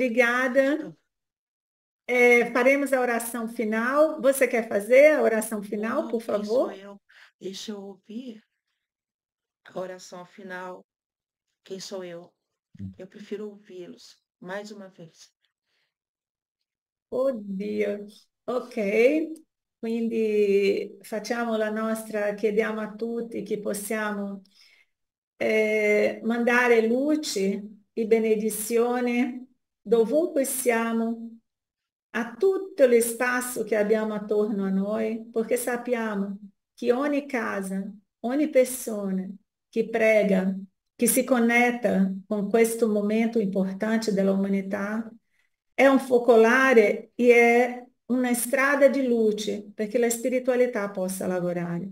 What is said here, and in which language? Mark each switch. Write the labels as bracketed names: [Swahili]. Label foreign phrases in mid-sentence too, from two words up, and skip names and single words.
[Portuguese] Obrigada. Faremos a oração final. Você quer fazer a oração final, por Quem sou favor? eu? Deixa eu ouvir a oração final. Quem sou eu? Eu prefiro ouvi-los mais uma vez. [Italian] Oddio. Ok, quindi facciamo la nostra, chiediamo a tutti che possiamo mandare luce e benedizione dovunque siamo, a tutto lo spazio che abbiamo attorno a noi, perché sappiamo che ogni casa, ogni persona che prega, che si connetta con questo momento importante dell'umanità, è un focolare e è una strada di luce perché la spiritualità possa lavorare.